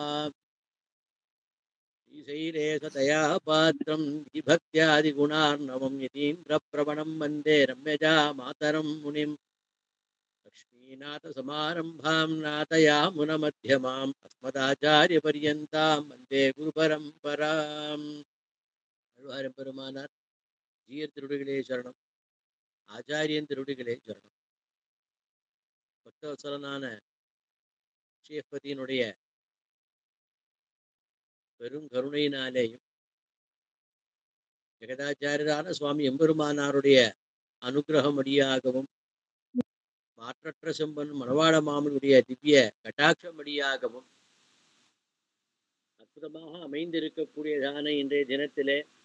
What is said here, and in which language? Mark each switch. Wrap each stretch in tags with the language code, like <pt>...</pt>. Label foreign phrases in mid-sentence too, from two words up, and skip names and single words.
<sa>श्रीशैलेशतया पात्रं विभक्त्यादिगुणार्णवं यतीन्द्रप्रवणं वन्दे रम्यजा मातरं मुनिं लक्ष्मीनाथसमारम्भां नाथयामुनमध्यमाम् अस्मदाचार्यपर्यन्तां वन्दे गुरुपरम्पराम्.</sa> <ta>பெருமானார் ஜீயர் திருடிகளே சரணம், ஆச்சாரியன் திருடிகளே சரணம். பக்தவசலனான ஸ்ரீபதியினுடைய பெரும் கருணையினாலேயும் ஜெகதாச்சாரியரான சுவாமி எம்பெருமானாருடைய அனுகிரகம் அடியாகவும் மாற்றற்ற செம்பன் மணவாள மாமனுடைய திவ்ய கட்டாட்சம் அடியாகவும் அற்புதமாக அமைந்திருக்கக்கூடியதான இன்றைய தினத்திலே</ta>